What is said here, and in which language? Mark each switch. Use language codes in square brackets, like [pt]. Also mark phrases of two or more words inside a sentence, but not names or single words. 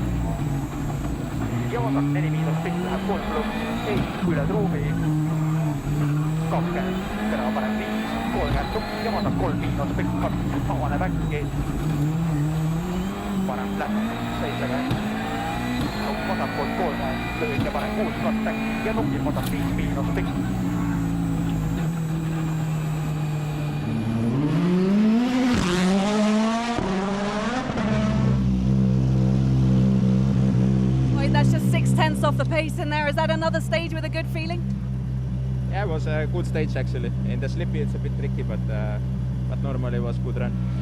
[et] ja vasak 4 miinus pikk läheb 3 pluss, ei, üle truubi, 20, tera paneb 5, 30 nukk ja vasak 3 miinus pikk katt, avaneb äkki, paneb läht, 70, nukk vasakult 3, lühike paneb 6 katt äkki ja nukil vasak 5 miinus pikk. [en] That's just 6/10 off the pace in there. Is that another stage with a good feeling? Yeah, it was a good stage actually. In the slippy it's a bit tricky, but normally it was good run.